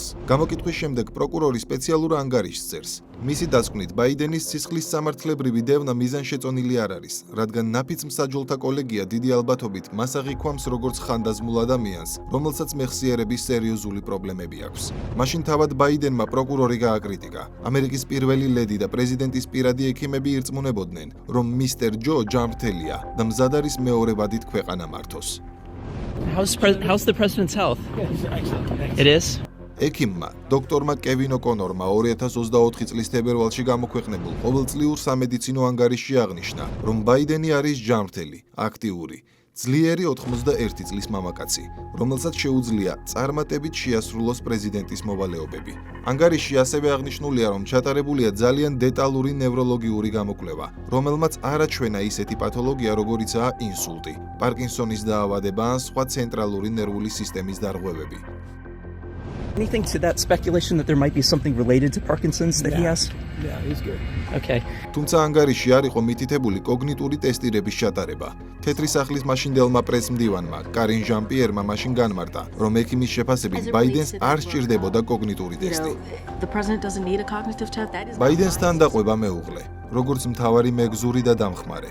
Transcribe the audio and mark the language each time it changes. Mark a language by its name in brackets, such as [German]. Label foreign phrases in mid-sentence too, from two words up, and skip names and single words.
[Georgian] გამოკითხვის შემდეგ პროკურორი სპეციალურ ანგარიშს წერს. მისი დასკვნით ბაიდენის სისხლის სამართლებრივი დევნა მიზანშეწონილი არ არის, რადგან ნაფიც მსაჯულთა კოლეგია დიდი ალბათობით მას აღიქვამს როგორც ხანდაზმულ ადამიანს, რომელსაც მეხსიერების სერიოზული პრობლემები აქვს. მაშინ თავად ბაიდენმა პროკურორი გააკრიტიკა. ამერიკის პირველი ლედი და პრეზიდენტის პირადი ექიმები ირწმუნებოდნენ, რომ მისტერ ჯო ჯანმრთელია და მზად არის მეორე ვადით ქვეყანა მართოს. [English] How's the president's health? It is? [Georgian] ექიმმა, დოქტორმა კევინ ოკონორმა 2024 წლის თებერვალში გამოქვეყნებულ ყოველწლიურ სამედიცინო ანგარიშში აღნიშნა, რომ ბაიდენი არის ჯანმრთელი, აქტიური, ძლიერი 91 წლის მამაკაცი, რომელსაც შეუძლია წარმატებით შეასრულოს პრეზიდენტის მოვალეობები. ანგარიშში ასევე აღნიშნულია, რომ ჩატარებულია ძალიან დეტალური ნევროლოგიური გამოკვლევა, რომელმაც არაჩვენა ისეთი პათოლოგია, როგორიცაა ინსულტი, პარკინსონის დაავადება ან სხვა ცენტრალური ნერვული სისტემის დარღვევები. [English] Anything to that speculation that there might be something related to Parkinson's that he has? Yeah, he's good. Okay. [Georgian] თუმცა ანგარიშში არ იყო მითითებული კოგნიტური ტესტირების ჩატარება. თეთრი სახლის მაშინდელმა პრესმდივანმა კარინ ჟან-პიერმა მაშინ განმარტა, რომ ექიმის შეფასებით ბაიდენს არ სჭირდებოდა კოგნიტური ტესტი. ბაიდენსთან დაყვება მეუღლე, როგორც მთავარი მეგზური და დამხმარე.